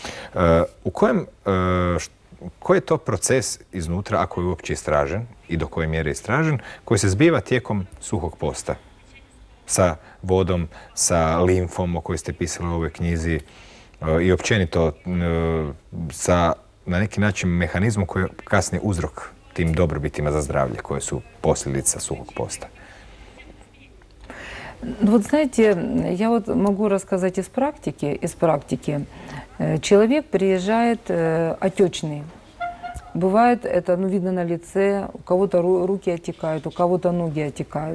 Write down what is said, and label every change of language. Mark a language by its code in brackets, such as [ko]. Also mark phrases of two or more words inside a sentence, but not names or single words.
[hr] Koji je to proces iznutra, ako je uopće istražen i do koje mjere je istražen, koji se zbiva tijekom suhog posta? Sa vodom, sa limfom o kojoj ste pisali u ovoj knjizi i općenito sa na neki način mehanizmom koji je kasnije uzrok tim dobrobitima za zdravlje koje su posljedica suhog posta. [ru] Вот знаете, я вот могу рассказать из практики. Человек приезжает отечный. Бывает это, видно на лице, у кого-то руки отекают, у кого-то ноги отекают.